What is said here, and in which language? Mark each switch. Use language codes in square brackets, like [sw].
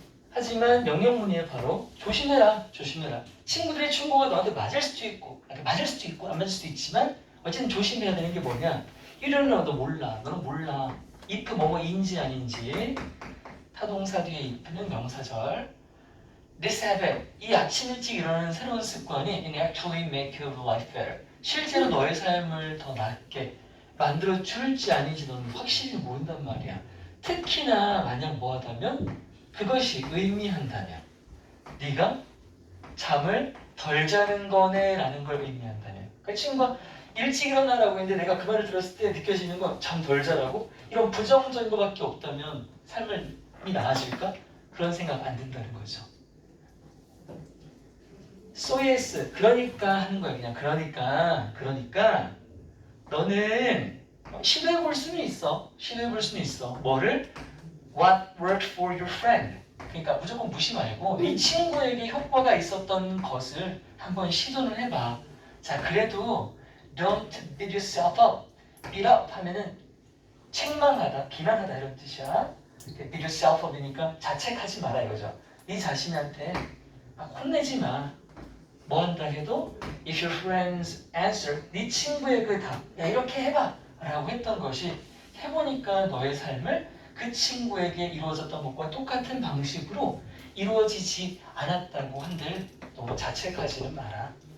[ko] 하지만 명령문이에요. 바로 조심해라. 조심해라. 친구들의 충고가 너한테 맞을 수도 있고 안 맞을 수도 있지만 어쨌든 조심해야 되는 게 뭐냐. 이러는 너도 몰라. 너는 몰라. if 뭐뭐인지 아닌지. 타동사 뒤에 if는 명사절. [en] This habit, [ko] 이 아침 일찍 일어나는 새로운 습관이 [en] can actually make your life better. [ko] 실제로 너의 삶을 더 낫게 만들어 줄지 아닌지 너는 확실히 모른단 말이야. 특히나 만약 뭐하다면 그것이 의미한다면 네가 잠을 덜 자는 거네 라는 걸 의미한다면 그 친구가 일찍 일어나라고 했는데 내가 그 말을 들었을 때 느껴지는 건 잠 덜 자라고 이런 부정적인 것밖에 없다면 삶이 나아질까? 그런 생각 안 든다는 거죠. [en] So yes, [ko] 그러니까 하는 거야. 그냥 그러니까 너는 시도해볼 수는 있어. 뭐를? [en] What worked for your friend. [ko] 그러니까 무조건 무시 말고 네 친구에게 효과가 있었던 것을 한번 시도는 해봐. 자, 그래도 [en] don't beat yourself up. [ko] beat up 하면은 책망하다, 비난하다 이런 뜻이야. [en] beat yourself up [ko] 이니까 자책하지 마라 이거죠. 네 자신한테 혼내지 마. 뭐 한다 해도 [en] if your friends answer, [ko] 네 친구의 그 답, 야 이렇게 해봐 라고 했던 것이 해보니까 너의 삶을 그 친구에게 이루어졌던 것과 똑같은 방식으로 이루어지지 않았다고 한들 너무 자책하지는 마라.